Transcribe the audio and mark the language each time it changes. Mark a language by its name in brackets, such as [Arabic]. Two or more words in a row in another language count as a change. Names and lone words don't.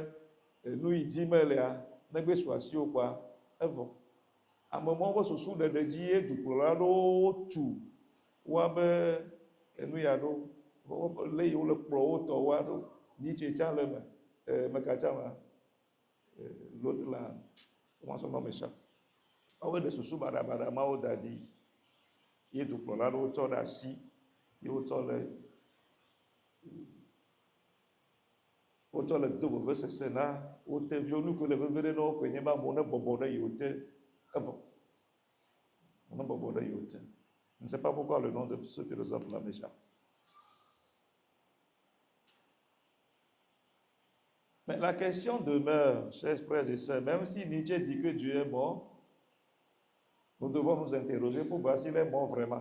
[Ewe] nu yi dim elea negbe su asiwo kpɔa evɔ ame mɔwo be susu ɖeɖe dzi ye dukplɔla aɖewo tu woabe enu ya ɖo le yi wole kplɔ wo tɔ wa ɖo Nietzsche tsã le me meka tsã ma [French] l'autre là comment son nom m'échappe [Ewe] woabe ɖe susu baɖabaɖa mawo da ɖi ye dukplɔla aɖewo tsɔ ɖe asi ye wotsɔ le do vevesese na wo teviwo nu ke le veve ɖe na wo koe nye be amewo ne bɔbɔ ɖe yiwo te evɔ ne bɔbɔ ɖe yiwo te. [French] Je ne sais pas pourquoi le nom de ce philosophe là m'échappe. Mais la question demeure, chers frères et sœurs, même si Nietzsche dit que Dieu est mort, nous devons nous interroger pour voir s'il est mort vraiment.